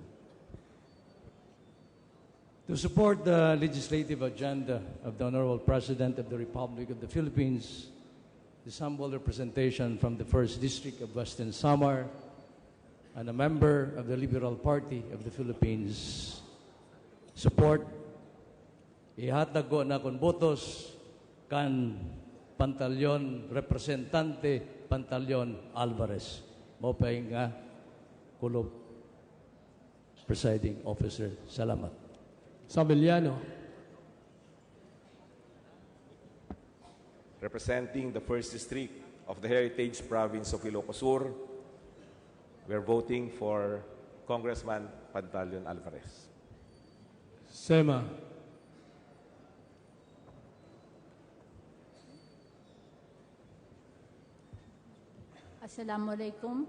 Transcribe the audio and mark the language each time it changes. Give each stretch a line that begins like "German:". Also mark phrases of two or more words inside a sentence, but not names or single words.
English: To support the legislative agenda of the Honorable President of the Republic of the Philippines, this humble representation from the 1st District of Western Samar and a member of the Liberal Party of the Philippines, support
Waray: ihatag ko na kon botos kan Pantaleon Representante Pantaleon Alvarez. Mopay nga kulob
English: Presiding Officer.
Waray: Salamat. Sabeliano.
English: Representing the 1st District of the Heritage Province of Ilocos Sur, we're voting for Congressman Pantaleon Alvarez. Sema.
Arabic: Assalamualaikum.